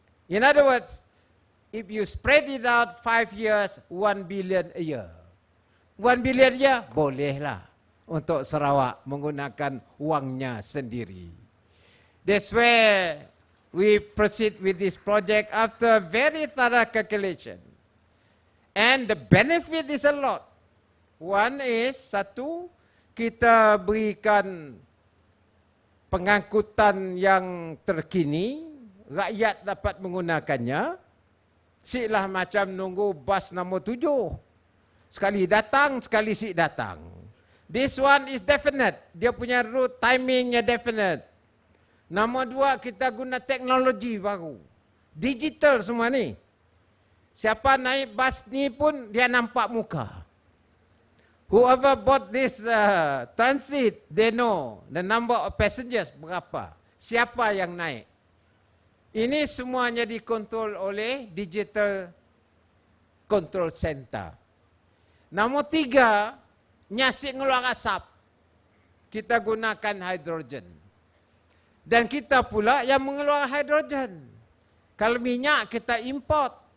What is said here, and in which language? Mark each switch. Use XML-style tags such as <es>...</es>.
<en>In other words, if you spread it out 5 years, 1 billion a year. 1 billion a year,</en> <ms>bolehlah untuk Sarawak menggunakan wangnya sendiri.</ms> <en>That's where we proceed with this project after very thorough calculation. And the benefit is a lot. One is,</en> <ms>satu, kita berikan pengangkutan yang terkini, rakyat dapat menggunakannya. Siklah macam nunggu bas nombor 7. Sekali datang, sekali sik datang.</ms> <en>This one is definite.</en> <ms>Dia punya route timingnya definite. Nombor 2, kita guna teknologi baru. Digital semua ni. Siapa naik bas ni pun dia nampak muka.</ms> <en>Whoever bought this transit, they know the number of passengers</en> <ms>berapa. Siapa yang naik. Ini semuanya dikontrol oleh digital control center. Nombor 3, nyasik ngeluar asap. Kita gunakan hidrogen. Dan kita pula yang mengeluarkan hidrogen. Kalau minyak kita import.</ms>